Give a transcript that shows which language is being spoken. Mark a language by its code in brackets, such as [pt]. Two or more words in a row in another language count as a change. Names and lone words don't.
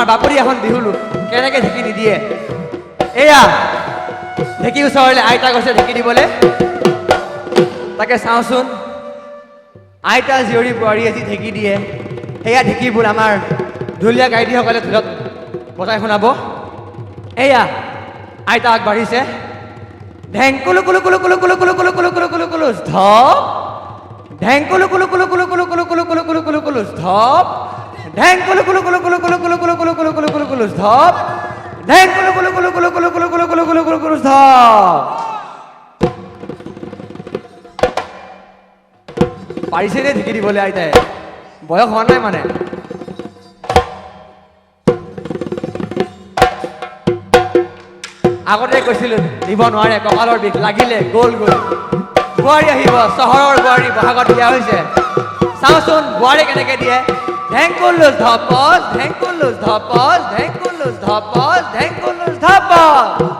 [as] বাপৰি এখন বিহুলো কেনেকৈ ঢেঁকী নিদিয়ে এয়া ঢেঁকী ওচৰলৈ আইতা গৈছে ঢেঁকী দিবলৈ তাকে চাওঁচোন আইতা জীয়ৰী বোৱাৰী আজি ঢেঁকী দিয়ে সেয়া ঢেঁকীবোৰ আমাৰ ঢুলীয়া গায়ত্ৰীসকলে ঢোলত বজাই শুনাব এয়া আইতা আগবাঢ়িছে ঢেং কুলু কুলু কুলু কুলু কুলু কুলু কুলু কুলু কুলু কুলু কুলু ধপ ঢেং কুলু কুলু কুলু কুলু কুলু কুলু কুলু কুলু কুলু কুলু কুলু ধপ ঢেং কুলু কুলু কুলু কুলু কুলু কুলু কুলু কুলু কুলু কুলু কুলু কুলু ধপ ঢেং কুলু কুলু কুলু কুলু কুলু কুলু কুলু কুলু কুলু কুলু কুলু ধপ পাৰিছে নে ঢেঁকী দিবলৈ আইতাই বয়স হোৱা নাই মানে আগতে কৈছিলোঁ দিব নোৱাৰে কঁকালৰ বিষ লাগিলে গ'ল বোৱাৰী আহিব চহৰৰ বোৱাৰী বহাগত দিয়া হৈছে চাওঁচোন বোৱাৰী কেনেকৈ দিয়ে ঢেংকুলুজ ধপচ ঢেংকুলুজ ধপচ ঢেংকুলুজ ধপচ ঢেংকুলুজ ধপচ